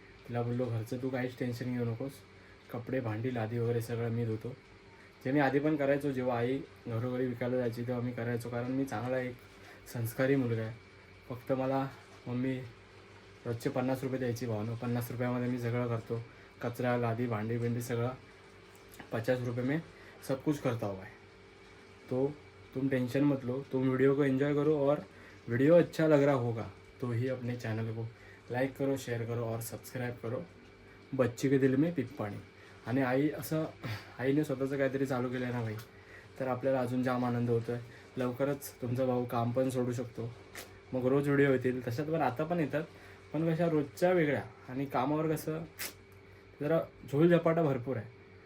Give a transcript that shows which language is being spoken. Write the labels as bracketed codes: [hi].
[mr] तिला बोललो घरचं तू काहीच टेन्शन घेऊ नकोस, कपडे भांडी लादी वगैरे सगळं मी धुतो. जे मी आधी पण करायचो, जेव्हा आई घरोघरी विकायला जायची तेव्हा मी करायचो, कारण मी चांगला एक संस्कारी मुलगा आहे. फक्त मला मम्मी रोजचे 50 रुपये द्यायची भावना. 50 रुपयामध्ये मी सगळं करतो. कचरा लादी भांडी बिंडी सगळं 50 रुपये [hi] में सब कुछ करता हुआ है. तो तुम टेंशन मत लो, तुम वीडियो को एंजॉय करो और वीडियो अच्छा लग रहा होगा तो ही अपने चैनल को लाईक करो, शेअर करो और सबस्क्राईब करो. बच्ची के दिल में पीक पाणी. [mr] आणि आईने स्वतःचं काहीतरी चालू केलं आहे ना भाई, तर आपल्याला अजून जाम आनंद होतो आहे. लवकरच तुमचा भाऊ काम पण सोडू शकतो, मग रोज व्हिडिओ येतील. तशात पण आता पण येतात, पण कशा रोजच्या वेगळ्या. आणि कामावर कसं जरा झोलझपाटा भरपूर आहे.